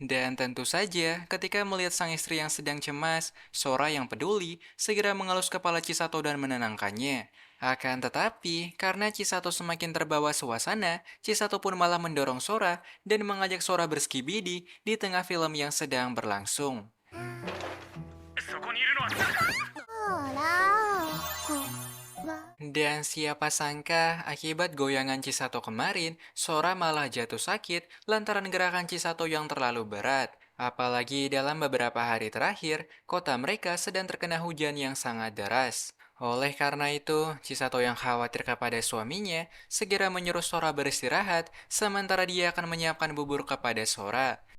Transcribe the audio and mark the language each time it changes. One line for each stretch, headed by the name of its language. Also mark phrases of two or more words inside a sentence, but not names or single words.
Indonesian: Dan tentu saja, ketika melihat sang istri yang sedang cemas, Sora yang peduli segera mengelus kepala Chisato dan menenangkannya. Akan tetapi, karena Chisato semakin terbawa suasana, Chisato pun malah mendorong Sora dan mengajak Sora berskibidi di tengah film yang sedang berlangsung.
Japanese: そこにいるのは誰だ。ほらこは
Indonesian: Dan siapa sangka, akibat goyangan Chisato kemarin, Sora malah jatuh sakit lantaran gerakan Chisato yang terlalu berat. Apalagi dalam beberapa hari terakhir, kota mereka sedang terkena hujan yang sangat deras. Oleh karena itu, Chisato yang khawatir kepada suaminya segera menyuruh Sora beristirahat, sementara dia akan menyiapkan bubur kepada Sora.